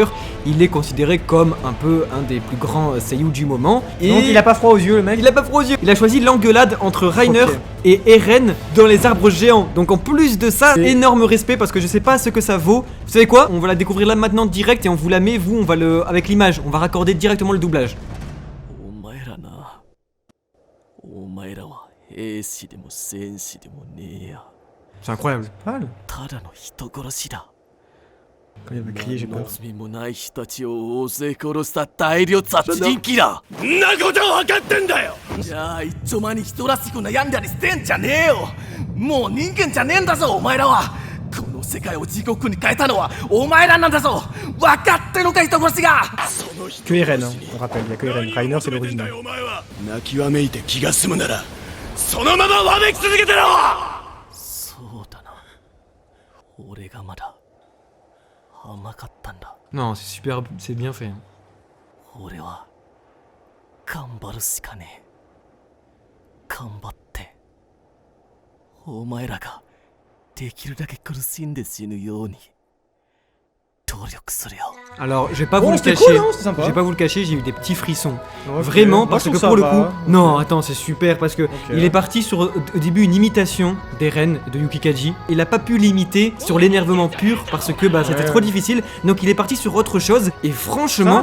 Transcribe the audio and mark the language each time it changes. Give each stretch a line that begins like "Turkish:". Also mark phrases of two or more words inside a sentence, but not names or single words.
French: Il est considéré comme un peu un des plus grands seiyuu du moment. Et Donc il a pas froid aux yeux le mec. il a pas froid aux yeux. Il a choisi l'engueulade entre Reiner Ok. et Eren dans les arbres géants. Donc en plus de ça, Et- énorme respect parce que je sais pas ce que ça vaut. Vous savez quoi? On va la découvrir là maintenant direct et on vous la met, vous, on va le avec l'image, on va raccorder directement le doublage.
Japanese: お前らな、お前らは兵士でも戦士でもねえや。
French: C'est incroyable.
Japanese: ただの人殺しだ。
French: Quand il avait crié, j'ai
Japanese: 何の
French: peur.
Japanese: 罪もない人たちを大勢殺した大量殺人鬼だ。んなこと分かってんだよ。じゃあ一丁前に人らしく悩んだりしてんじゃねえよ。もう人間じゃねえんだぞお前らは。この世界を地獄に変えたのはお前らなんだぞ。分かってるのか人殺しが。その人
French: Que Eren, hein, on rappelle, il y a que Eren. Rainer c'est l'original.
Japanese: お前は泣きわめいて気が済むならそのままわめき続けてろ。そうだな。俺がまだ甘かったんだ。
French: Non, c'est super, c'est bien fait.
Japanese: 俺は頑張るしかねえ。頑張ってお前らができるだけ苦しんで死ぬように努力するよ。
French: Alors, je vais pas vous Bon, le c'était cacher. cool, hein, c'était sympa. Je vais pas vous le cacher, j'ai eu des petits frissons. Ok. Vraiment, Moi, parce je que trouve pour le ça coup, va. non, attends, c'est super parce que il est parti sur au début une imitation des reines de Yukikaji. Il a pas pu l'imiter sur l'énervement pur parce que bah c'était Ouais. trop difficile. Donc il est parti sur autre chose et franchement,